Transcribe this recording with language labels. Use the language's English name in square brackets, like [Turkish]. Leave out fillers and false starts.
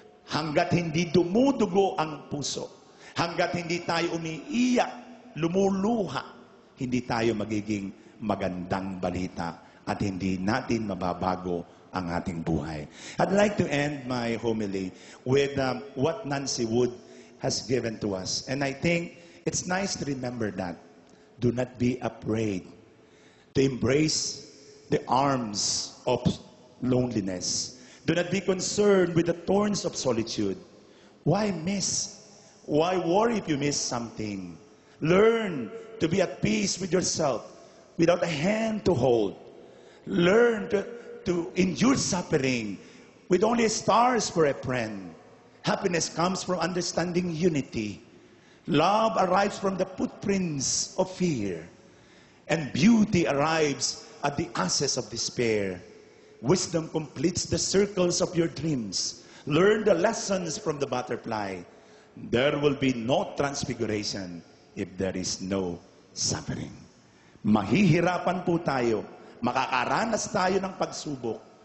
[Filipino] Hanggat hindi dumudugo ang puso, hanggat hindi tayo umiiyak, lumuluha, hindi tayo magiging magandang balita at hindi natin mababago ang ating buhay. [English] I'd like to end my homily with what Nancy Wood has given to us. And I think it's nice to remember that. Do not be afraid to embrace the arms of loneliness. Do not be concerned with the thorns of solitude. Why miss? Why worry if you miss something? Learn to be at peace with yourself without a hand to hold. Learn to endure suffering with only stars for a friend. Happiness comes from understanding unity. Love arrives from the footprints of fear. And beauty arrives at the ashes of despair. Wisdom completes the circles of your dreams. Learn the lessons from the butterfly. There will be no transfiguration if there is no suffering. [Filipino] Mahihirapan po tayo. Makakaranas tayo ng pagsubok.